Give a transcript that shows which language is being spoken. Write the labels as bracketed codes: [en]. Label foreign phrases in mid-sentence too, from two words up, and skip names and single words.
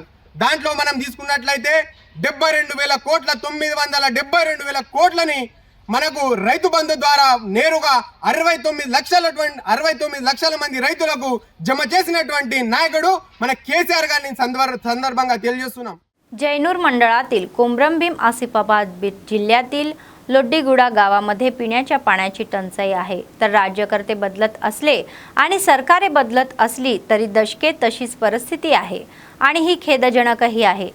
[te] దాంట్లో మనం తీసుకున్నట్లయితే 72,000 కోట్ల 972,000 కోట్లని మనకు రైతు బంధు ద్వారా నేరుగా 69 లక్షల మంది రైతులకు జమ చేసినటువంటి నాయకుడు మన కేసీఆర్ గారిని సందర్భంగా తెలియజేస్తున్నాం. [mr] जैनूर मंडळातील कोमरंभीम आसिफाबाद जिल्ह्यातील लोड्डीगुडा गावामध्ये पिण्याच्या पाण्याची टंचाई आहे. तर राज्यकर्ते बदलत असले आणि सरकारे बदलत असली तरी दशके तशीच परिस्थिती आहे आणि ही खेदजनकही आहे.